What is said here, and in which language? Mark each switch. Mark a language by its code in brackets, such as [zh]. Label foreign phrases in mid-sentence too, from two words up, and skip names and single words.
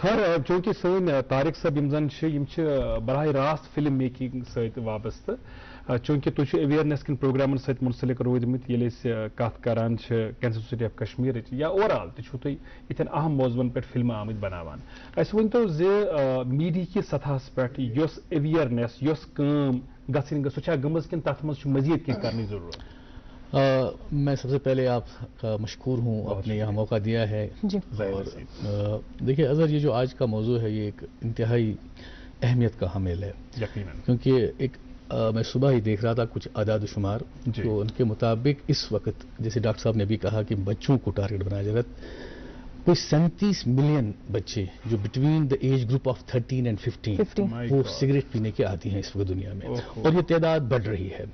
[ks] خیر، چوٗنٛکہِ سٲنۍ طارق صٲب یِم زن چھِ، یِم چھِ براہ راست [en] film making [ks] سۭتۍ وابستہٕ، چوٗنٛکہِ تُہۍ چھِو اویرنیس کٮ۪ن پروگرامن سۭتۍ منسلک روٗدمٕتۍ، ییٚلہِ أسۍ کتھ کران چھِ کینسر سوسایٹی آف کشمیرٕچ، یا [en] over all [ks] تہِ چھُو تُہۍ یِتھٮ۪ن اہم موضوعن پٮ۪ٹھ فِلمہٕ آمٕتۍ بناوان، اَسہِ ؤنۍتو زِ میٖڈیا کِس سطحس پٮ۪ٹھ یۄس اویرنیس، یۄس کٲم گژھٕنۍ سۄ چھا گٔمٕژ کِنہٕ تتھ منٛز چھُ مزیٖد کینٛہہ کرنٕچ ضروٗرت؟ [ur] میں سب سے پہلے آپ کا مشکور ہوں، آپ نے یہاں موقع دیا ہے. جی اور دیکھیے اظہر، یہ جو آج کا موضوع ہے یہ ایک انتہائی اہمیت کا حامل ہے، یقیناً، کیونکہ ایک میں صبح ہی دیکھ رہا تھا کچھ اعداد و شمار، تو ان کے مطابق اس وقت جیسے ڈاکٹر صاحب نے بھی کہا کہ بچوں کو ٹارگٹ بنایا جائے گا، کوئی 37 ملین بچے جو [en] between the age group of 13 and 15 [ur] وہ سگریٹ پینے کے عادی ہیں اس وقت دنیا میں، اور یہ تعداد بڑھ رہی ہے.